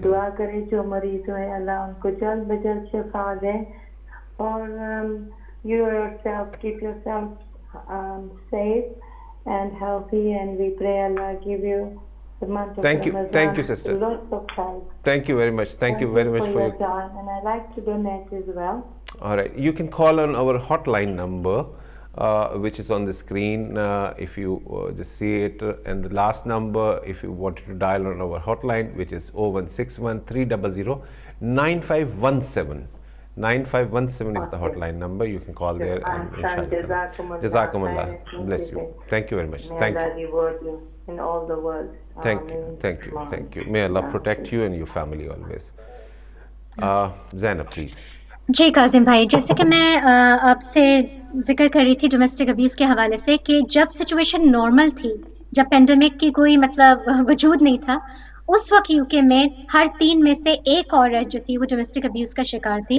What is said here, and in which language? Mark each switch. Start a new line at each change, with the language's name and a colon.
Hindi: दुआ करें जो मरीज हैं, अल्लाह उनको जल्द बजल्द शिफा दे।
English: और you yourself keep yourself safe and healthy, and we pray Allah give you the month of Thank you. Ramadan. Thank you, sister. Lots of time. Thank you very much. Thank you very much for your time, and I like to donate as well. All right, you can call on our hotline number, which is on the screen. If you just see it, and the last number, if you wanted to dial on our hotline, which is 0161 300 9517. 9517 is the hotline number. You can call there and inshallah. Jazakumullah. Bless you. Thank you very much. May Thank Allah you. reward you in all the world. Thank you. Ameen. Thank you. Thank you. May Allah protect you and your family always. Zainab, please.
Hindi: जी काजिम भाई, जैसे कि मैं आपसे जिक्र कर रही थी domestic abuse के हवाले से कि जब सिचुएशन नॉर्मल थी, जब पेंडेमिक की कोई मतलब वजूद नहीं था, उस वक्त यूके में हर 3 में से एक औरत जो थी वो डोमेस्टिक अब्यूज़ का शिकार थी।